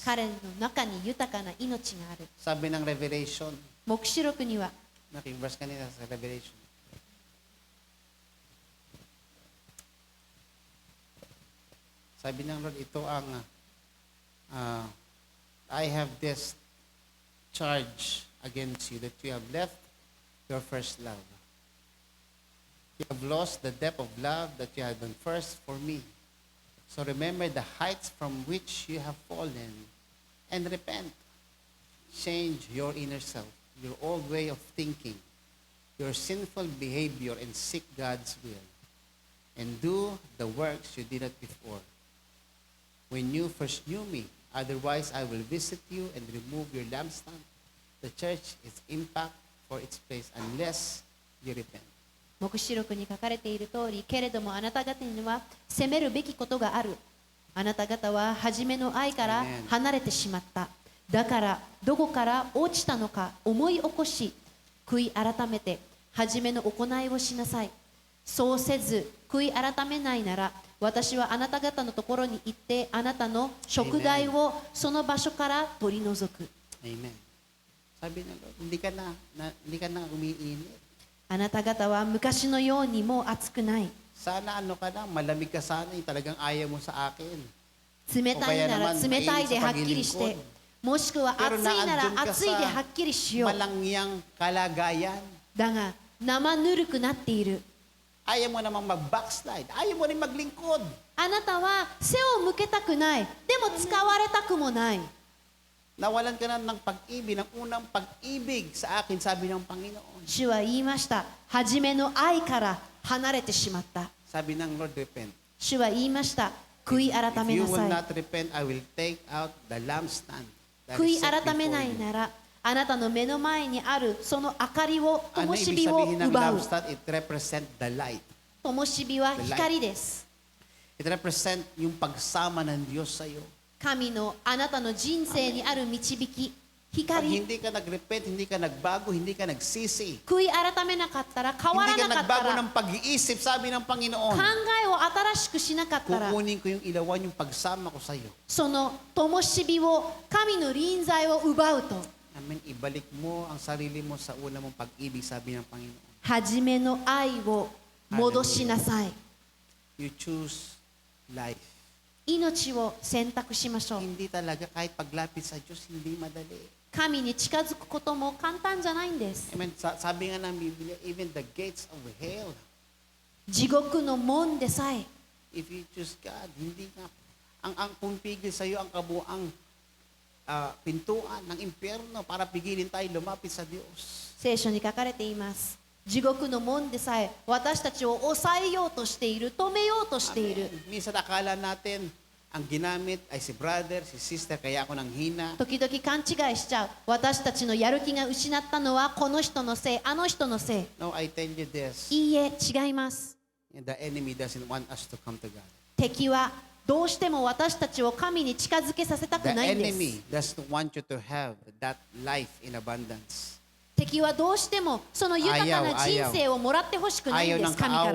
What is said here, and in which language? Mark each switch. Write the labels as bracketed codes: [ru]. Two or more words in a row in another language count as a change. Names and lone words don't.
[ja] 彼の中に豊かな命がある。 [tl] Sabi ng Revelation, [ja] 黙示録には [tl] naking-verse kanina sa Revelation. Sabi ng Lord, ito ang [en] I have this charge against you that you have left your first love. You have lost the depth of love that you had done first for me. So remember the heights from which you have fallen and repent. Change your inner self, your old way of thinking, your sinful behavior, and seek God's will. And do the works you did not before. When you first knew me, otherwise I will visit you and remove your lampstand. The church is impact for its place unless you repent. [ja] 黙示録に書かれている通り、けれどもあなた方には責めるべきことがある。あなた方は初めの愛から離れてしまった。だからどこから落ちたのか思い起こし、悔い改めて初めの行いをしなさい。そうせず悔い改めないなら、私はあなた方のところに行ってあなたの食害をその場所から取り除く。 Amen. [tl] Sabi ng Lord, hindi ka na umiinit. [ja] あなた方は昔のようにもう熱くない。 [tl] Sana malamig ka sana, yung talagang ayaw mo sa akin. [ja] 冷たいなら冷たいではっきりし [tl] mainit [ja] て [tl] sa paglilingkod. [ja] もしくは暑 [tl] Pero [ja] いなら [tl] naandun ka [ja] 暑いでは [tl] sa [ja] っきりしよう。 [tl] malangyang kalagayan. [ja] だが生ぬるくなっている。 [tl] Ayaw mo namang mag-backslide. Ayaw mo rin maglingkod. [ja] あなたは背を向けたくない。でも使われたくもない。 [tl] Nawalan ka na ng pag-ibig, ng unang pag-ibig sa akin, sabi ng Panginoon. [ja] 主は言いました。初めの愛から離れてしまった。 [tl] Sabi ng Lord, repent. [ja] 主は言いました。悔い改 [en] If [ja] め [en] you [ja] な [en] will [ja] さい。 [en] not repent, I will take out the lampstand. That [ja] 悔い [en] is set [ja] 改め [en] before [ja] ない [en] you. [ja] なら、 あなたの目の前にあるその明かりを、 [tl] Ano [ja] 灯 [tl] ibig [ja] 火を [tl] sabihin ng [ja] 奪う。 [en] lampstand? It represent the light. [ja] 灯火は光です。 [en] It represent [tl] yung pagsama ng Diyos sa iyo. [ja] 神のあなたの人生にある導き、 [tl] Pag [ja] 光。 [tl] hindi ka nag-repent, hindi ka nagbago, hindi ka nagsisi, [ja] 悔い改めなかったら、変わ [tl] hindi [ja] ら [tl] ka [ja] なかった [tl] nagbago [ja] ら、 [tl] ng pag-iisip, sabi ng [ja] 考 [tl] Panginoon, [ja] えを新しくしなかったら、 [tl] kukunin ko yung ilawan, yung pagsama ko sa iyo. [ja] その灯火を、神の臨在を奪うと、 Amen. [tl] Ibalik mo ang sarili mo sa una mong pag-ibig, sabi ng Panginoon. [ja] 初めの愛を戻しなさい。 [en] You choose life. [ja] 命を選択しましょう。 [tl] Hindi talaga kahit paglapit sa Diyos, hindi madali. [ja] 神に近づくことも簡単じゃないんです。 [tl] Amen. Sabi nga ng Biblia, [en] even the gates of hell, [ja] 地獄の門でさえ、 [en] if you choose God, [tl] hindi nga. Ang pumipigil sa iyo ang kabuang pintuan ng impyerno para pigilin tayo lumapit sa Diyos. [ja] 聖書に書かれています。地獄の門でさえ私たちを抑えようとしている、止めようとしている。 [tl] Minsan akala natin, ang ginamit ay si brother, si sister, kaya ako nang hina. [ja] 時々勘違いしちゃう。私たちのやる気が失ったのはこの人のせい、あの人のせい。 [en] No, I tell you this, [ja] いいえ、違います。 [en] the enemy doesn't want us to come to God. [ja] 敵はどうしても私たちを神に近づけさせたく [en] The [ja] ないんです。 [en] enemy doesn't want you to have that life in abundance. [ja] 敵はどうしてもその豊かな人生をもらってほしくないん [tl] Ayaw [ja] で [tl] ng [ja] す、神から